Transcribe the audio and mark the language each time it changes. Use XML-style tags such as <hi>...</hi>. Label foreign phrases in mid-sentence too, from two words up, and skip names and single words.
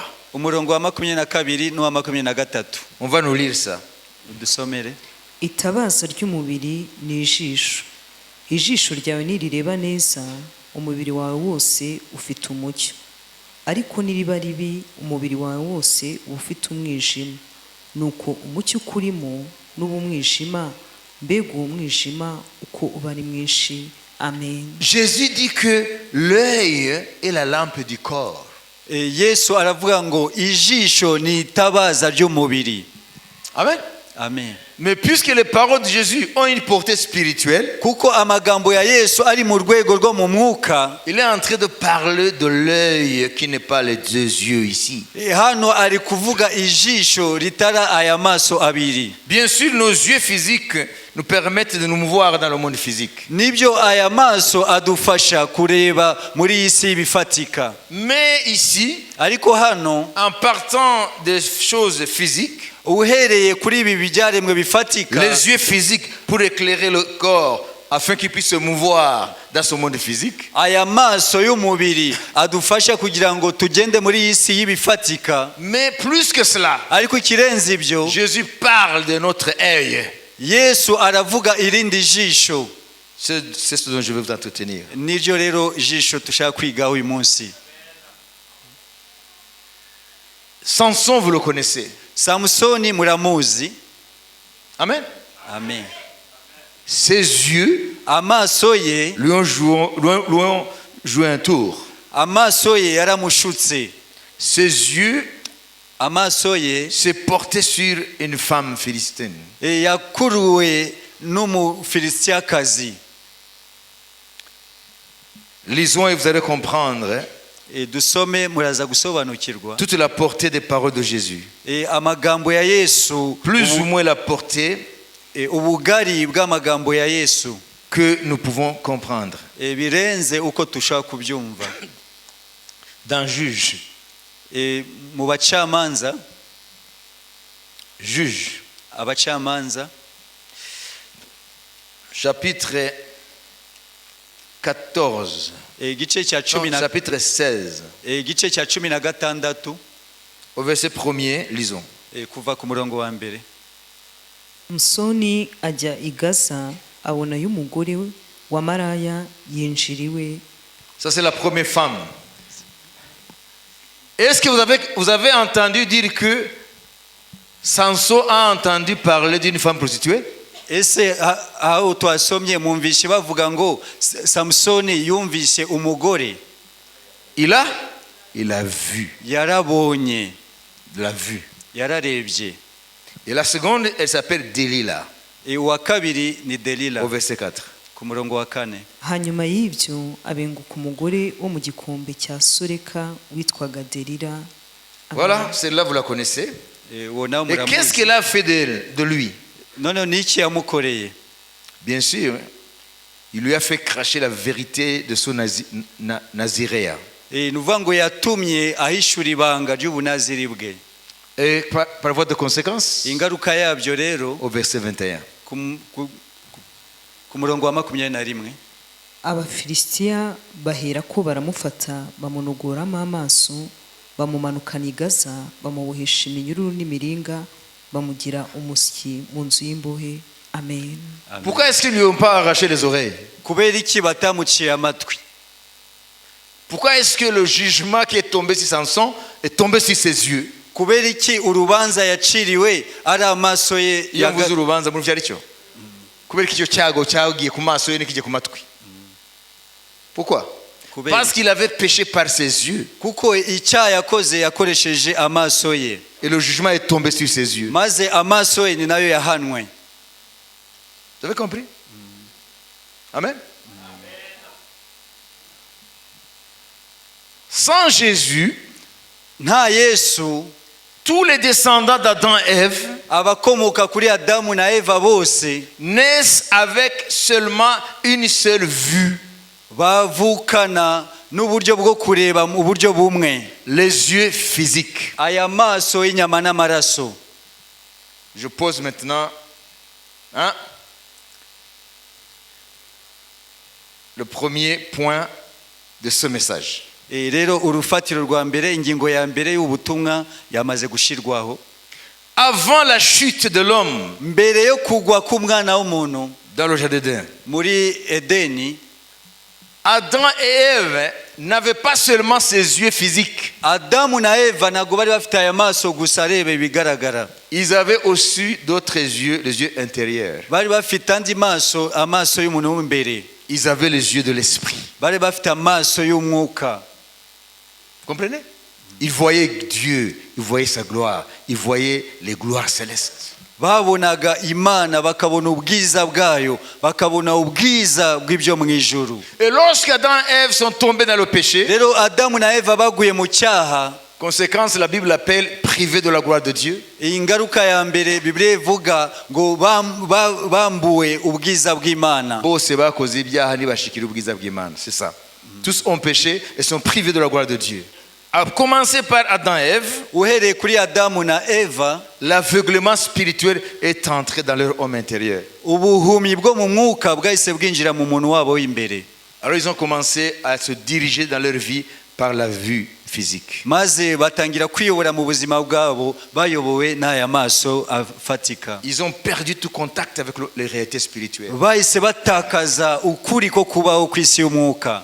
<rw>umurongo wa 22 n'uwa 23.</rw> <fr>On va nous lire ça.</fr> <rw>Dusomere. itabaza ry'umubiri ni ijisho. Ijisho ryawe nirireba neza, umubiri wawe wose ufite umucyo. Ariko niriba ribi, umubiri wawe wose ufite umwijima. Nuko umucyo ukurimo n'ubumwijima, mbega uwo mwijima uko uba ari mwinshi. Amen.</rw> <fr>Jésus dit que l'œil est la lampe du corps.</fr> <rw>Yesu aravuga ngo ijisho ni itabaza ry'umubiri. Amen. Amen.</rw> <fr>Mais puisque les paroles de Jésus ont une portée spirituelle,</fr> <rw>kuko amagambo ya Yesu ari mu rwego rwo mu mwuka,</rw> <fr>il est en train de parler de l'œil qui n'est pas les deux yeux ici.</fr> <rw>hano ari kuvuga ijisho ritara aya maso abiri.</rw> <fr>Bien sûr, nos yeux physiques nous permettent de nous voir dans le monde physique.</fr> <rw>Nibyo aya maso adufasha kureba muri iyi si bifatika.</rw> <fr>Mais ici,</fr> <rw>Ariko hano</rw> <fr>en partant des choses physiques,</fr> <rw>uhereye kuri ibi byaremwe bifatika,</rw> <fr>les yeux physiques pour éclairer le corps afin qu'il puisse se mouvoir dans ce monde physique,</fr> <rw>aya maso y'umubiri adufasha kugira ngo tugende muri iyi si y'ibifatika.</rw> <fr>mais plus que cela,</fr> <rw>Ariko ikirenze ibyo,</rw> <fr>Jésus parle de notre œil.</fr> <rw>Yesu aravuga irindi jisho.</rw> <fr>C'est ce dont je veux vous entretenir.</fr> <rw>Niryo rero jisho tushaka kwigaho uyu munsi.</rw> <fr>Samson, vous le connaissez.</fr> <rw>Samusoni muramuzi. Amen. Amen.</rw> <fr>Ses yeux</fr> <rw>Amaso ye,</rw> <fr>lui ont joué un tour.</fr> <rw>amaso ye yaramushutse.</rw> <fr>Ses yeux</fr> <rw>Amaso ye</rw> <fr>s'est porté sur une femme philistine.</fr> <rw>yakuruwe n'umufilisitiyakazi.</rw> <fr>Lisons et vous allez comprendre</fr> <rw>Dusome muraza gusobanukirwa</rw> <fr>toute la portée des paroles de Jésus.</fr> <rw>amagambo ya Yesu,</rw> <fr>Plus ou moins la portée</fr> <rw>ubugari bw'amagambo ya Yesu</rw> <fr>que nous pouvons comprendre.</fr> <rw>birenze uko tushaka kubyumva.</rw> <fr>Dans Juge,</fr> <rw>Mu bacamanza,</rw> <fr>Juge,</fr> <rw>abacamanza</rw> <fr>chapitre 14,</fr> <rw>igice cya</rw> <fr>non, 10 chapitre 16,</fr> <rw>igice cya 16</rw> <fr>au verset 1er, lisons.</fr> <rw>kuva ku murongo wa mbere. Musoni ajya i Gaza, abonayo umugore wa maraya yinjiriwe.</rw> <fr>Ça c'est la première femme. Est-ce que vous avez entendu dire que Samson a entendu parler d'une femme prostituée?</fr> <rw>Ese aho twasomye mwumvishe bavuga ngo Samusoni yumvise umugore?</rw> <fr>Il a vu.</fr> <rw>Yarabonye,</rw> <fr>La vue.</fr> <rw>yararebye.</rw> <fr>Et la seconde, elle s'appelle Delilah,</fr> <rw>Uwa kabiri ni Delila</rw> <fr>au verset 4.</fr> <rw>ku murongo wa 4. Hanyuma y'ibyo abenguka umugore wo mu gikombe cya Soreka witwaga Delila.</rw> <fr>Voilà, celle-là vous la connaissez.</fr> <rw>Uwo nawe</rw> <fr>Et qu'est-ce</fr> <rw>muramuzi.</rw> <fr>qu'elle a fait de lui?</fr> <rw>None niki yamukoreye?</rw> <fr>Bien sûr, Il lui a fait cracher la vérité de son naziréa.</fr> <rw>ni ukuvuga ngo yatumye ahishura ibanga ry'ubunaziri bwe.</rw> <fr>Et par voie de conséquence,</fr> <rw>Ingaruka yabyo rero</rw> <fr>au verset 21,</fr> <rw>ku murongo wa 21, abafilisitiya bahera ko baramufata bamunogoramo amaso bamumanukana i Gaza bamubohesha iminyururu n'imiringa bamugira umusyi mu nzu y'imbohe. Amen.</rw> <fr>pourquoi est-ce qu'ils ne lui ont pas arraché les oreilles?</fr> <rw>kubera iki batamuciye amatwi? Pourquoi est-ce que le jugement qui est tombé sur Samson est tombé sur ses yeux? kubera iki urubanza yaciriwe ari amaso ye Iyo mvuze urubanza muri vyari cyo? Kubera iki cyo cyago cyagiye ku maso ye n'ikije ku matwi?</rw> <fr>Pourquoi? Parce qu'il avait péché par ses yeux.</fr> <rw>kuko icyaha yakoze yakoresheje amaso ye,</rw> <fr>Et le jugement est tombé sur ses yeux.</fr> <rw>maze amaso ye ni nayo yahanwe.</rw> <fr>Vous avez compris? Amen. Sans Jésus,</fr> <rw>Nta Yesu,</rw> <fr>tous les descendants d'Adam et Ève</fr> <rw>abakomoka kuri Adamu na Eva bose</rw> <fr>naissent avec seulement une seule vue.</fr> <rw>bavukana n'uburyo bwo kureba mu buryo bumwe,</rw> <fr>Les yeux physiques.</fr> <rw>aya maso y'inyama n'amaraso.</rw> <fr>Je pose maintenant le premier point de ce message.</fr> <rw>Rero urufatiro rwa mbere, ingingo ya mbere y'ubutumwa yamaze gushirwaho.</rw> <fr>Avant la chute de l'homme</fr> <rw>Mbere yo kugwa k'umwana w'umuntu</rw> <fr>dans le jardin d'Éden,</fr> <rw>muri Edeni,</rw> <fr>Adam et Ève n'avaient pas seulement ses yeux physiques.</fr> <rw>Adamu na Eva ntabwo bari bafite aya maso gusa areba ibigaragara,</rw> <fr>Ils avaient aussi d'autres yeux, les yeux intérieurs.</fr> <rw>bari bafite andi maso, amaso y'umuntu w'imbere,</rw> <fr>Ils avaient les yeux de l'esprit.</fr> <rw>bari bafite amaso y'umwuka.</rw> <fr>Vous comprenez? Ils voyaient Dieu, ils voyaient sa gloire, ils voyaient les gloires célestes.</fr> <rw>Babonaga Imana, bakabona ubwiza bwayo, bakabona ubwiza bw'ibyo mu ijuru.</rw> <fr>Et lorsque Adam et Ève sont tombés dans le péché,</fr> <rw>Rero Adamu na Eva baguye mu cyaha,</rw> <fr>conséquence, la Bible l'appelle privé de la gloire de Dieu.</fr> <rw>iyi ngaruka ya mbere Bibiliya ivuga ngo bambuwe ubwiza bw'Imana. Bose bakoze ibyaha ntibashikira ubwiza bw'Imana.</rw> <fr>C'est ça. Tous ont péché et sont privés de la gloire de Dieu. A commencer par Adam et Ève,</fr> <rw>Uhereye kuri Adamu na Eva,</rw> <fr>l'aveuglement spirituel est entré dans leur homme intérieur.</fr> <rw>ubuhumyi bwo mu mwuka bwahise bwinjira mu muntu wabo w'imbere.</rw> <fr>Alors ils ont commencé à se diriger dans leur vie par la vue physique.</fr> <rw>Maze batangira kwiyobora mu buzima bwabo bayobowe n'aya maso afatika.</rw> <fr>Ils ont perdu tout contact avec les réalités spirituelles.</fr> <rw>Bahise batakaza ukuri ko kubaho ku isi y'umwuka.</rw>